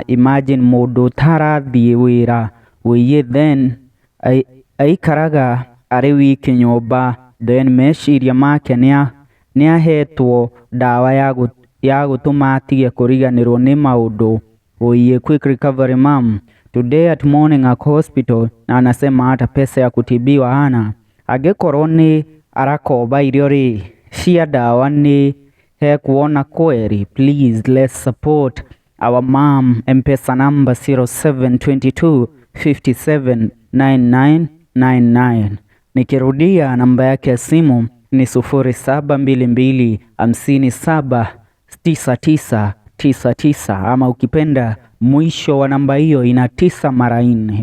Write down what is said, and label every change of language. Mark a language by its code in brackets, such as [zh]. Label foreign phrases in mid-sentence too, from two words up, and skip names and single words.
[ki] Imagine mundu tarathie wira wiye then aikaraga ari wiki nyomba then meciria make niahetwo dawa ya gutuma atige kuriganirwo ni maundu. Oye, [en] quick recovery mom. Today at morning at hospital." [sw] Na anasema hata pesa ya kutibiwa hana. [ki] Agekorwo ni arakomba irio ri cia dawa ni he kuona kweri. [en] Please let's support our mom. M-Pesa number 0722 57 9999. [sw] Nikirudia namba yake ya simu ni 0722 57 9999 ama ukipenda mwisho wa namba hiyo ina 9 mara 4.